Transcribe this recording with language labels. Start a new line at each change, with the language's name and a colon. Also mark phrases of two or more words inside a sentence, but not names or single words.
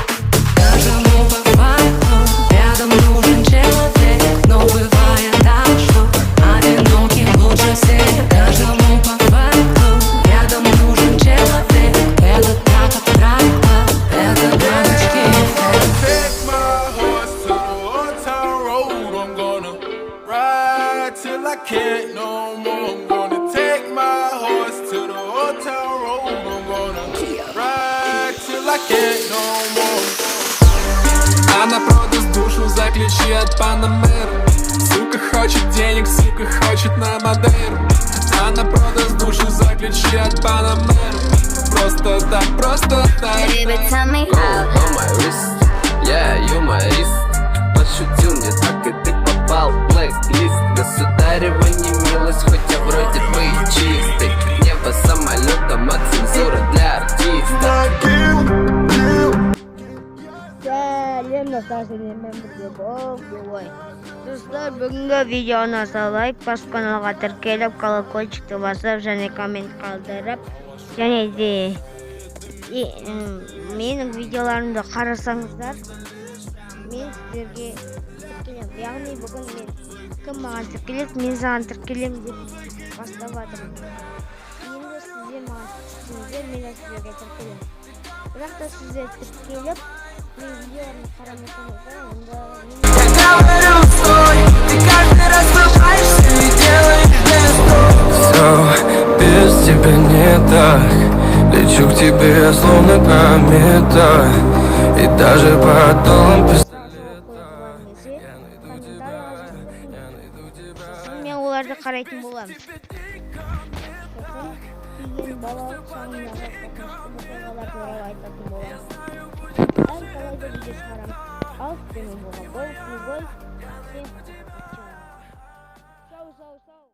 Russian: Каждому по факту рядом нужен человек, но бывает так, что одиноким лучше всех. Каждому по факту рядом нужен человек, это так абстрактно, это дамочки
English: Take my horse to the old town road. I'm gonna ride till I can't no more. I'm gonna take my horse to the old town road. I'm gonna ride till I can't no more.
Russian: Она продаст душу за ключи от Панамеры. Сука хочет денег, сука хочет на Мадейру. Она продаст душу за ключи от Панамеры. Просто так, просто так.
English: Baby, tell me how. On my wrist, yeah,
Russian: юморист. Пошутил не так, и ты попал в блэк-лист. Государева не милость, хоть я вроде бы и чистый. Небо самолетом, а цензура для артиста.
Kazakh: Сәлем достар, сіздермен бірге болып ой. Достар, бүгінгі видеоны лайк басып, каналға тіркеліп, колокольчикті басып және коммент қалдырып, және де менің видеоларымды қарасаңыздар, мен сіздерге тіркелем. Яғни бүгін мен кім маған тіркеледі, мен саған тіркелем деп бастап жатырмын. Енді сіздер маған тіркеліңіздер, мен сіздерге тіркелем. Бірақ та сіздер тіркеліп, мен видеоларымды қарамасаңыздар, онда
Russian: Я говорю, стой, ты каждый раз улыбаешься и делаешь жест. Все без тебя не так. Лечу к тебе, словно комета, и даже под дулом пистолета я найду тебя, я найду тебя.
Kazakh: мен оларды қарайтын боламын. Сосын балалық шағымдағы қорқынышты оқиғалар туралы айтатын боламын. Әр талайда видео шығарамын. Ал сіздермен болған бұл любой.
Russian: Всем чао. Сау.